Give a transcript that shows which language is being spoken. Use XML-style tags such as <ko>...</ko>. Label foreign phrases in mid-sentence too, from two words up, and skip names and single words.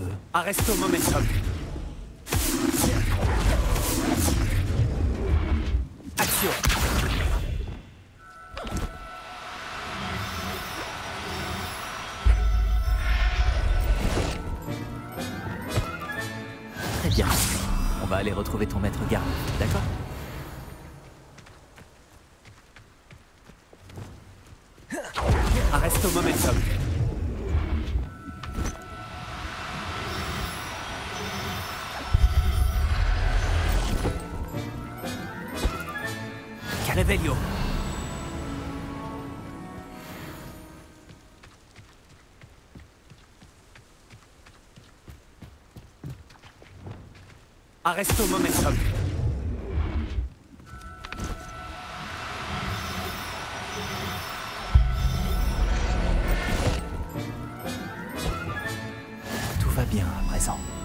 <fr>Arresto momentum. Action. Très bien. On va aller retrouver ton maître garde, d'accord? Arresto momentum. Revelio. Arresto momentum. Tout va bien à présent.</fr>